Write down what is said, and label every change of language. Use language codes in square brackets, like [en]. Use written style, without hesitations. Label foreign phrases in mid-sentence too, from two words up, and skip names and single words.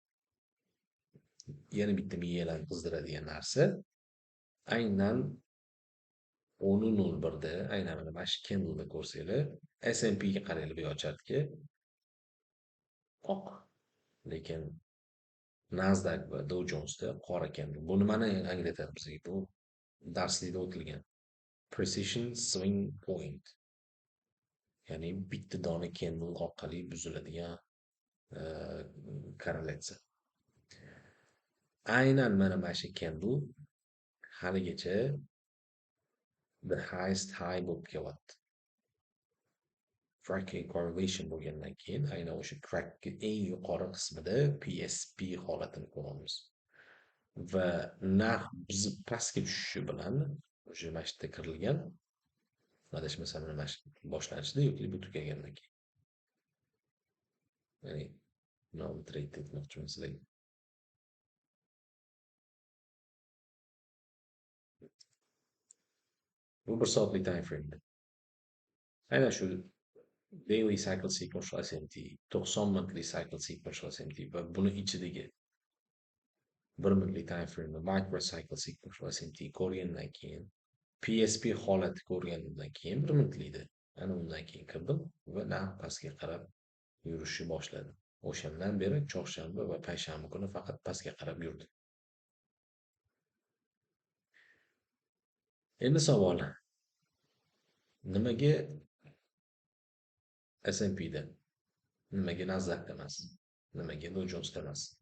[uz] Yana bitta miyalarni qizdiradigan narsa aynan 10:01da, aynan mana shu candleni ko'rsanglar, S&P ga qaranglar bu chartga. Oq. Lekin Nasdaq va Dow Jonesda qora candle. Bu nimani anglatadi bizga? Bu darslikda o'tilgan. [en] Precision swing point. [uz] Ya'ni bitta dona candle orqali buziladigan korrelyatsiya. Aynan mana shu candle haligacha [en] the highest high [uz] bo'lib kelyapti. [en] Tracking correlation [uz] bo'lgandan keyin aynan o'sha trackga eng yuqori qismida PSP holatini ko'ramiz. Va narx biz pastga tushishi bilan o'sha mana shu yerda kirilgan, adashmasam mana shu boshlanishida yoki bu tugagandan keyin. Ya'ni non trade etmoqchiman sizlarga. Bu 1 soatlik [en] time frame. [uz] Aynan shu [en] daily cycle sequential SMT, [uz] 90 minutlik [en] cycle sequential SMT [uz] va buni ichidagi 1 minutlik [en] time frame micro cycle sequential SMT [uz] ko'rgandan keyin PSP holati ko'rgandan keyin 1 minutlikda ana undan keyin kirdim va narx pastga qarab yurishni boshladi. O'shandan beri chorshanba va payshanba kuni faqat pastga qarab yurdi. Endi savol: nimaga S&P'da, nimaga Nasdaqda emas, nimaga Dow Jones'da emas?